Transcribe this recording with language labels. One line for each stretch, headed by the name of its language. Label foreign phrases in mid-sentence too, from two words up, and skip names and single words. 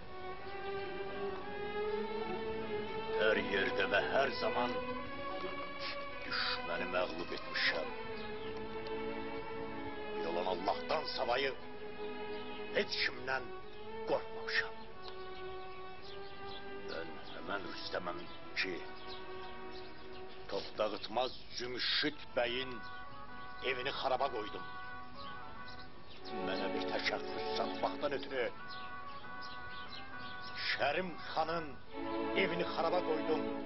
Azerbaijani: Hər yerdə və hər zaman düşməni məğlub etmişəm. Yalan Allah'tan savayı heç kimdən qorxmamışam.
Turkish: Ben hemen Rüstem'im ki Toxtağıtmaz Cümüşüt Bey'in evini xaraba koydum.
Azerbaijani: Mənə bir təşəkkür satmaqdan ötürü Şərim Xan'ın evini xaraba koydum.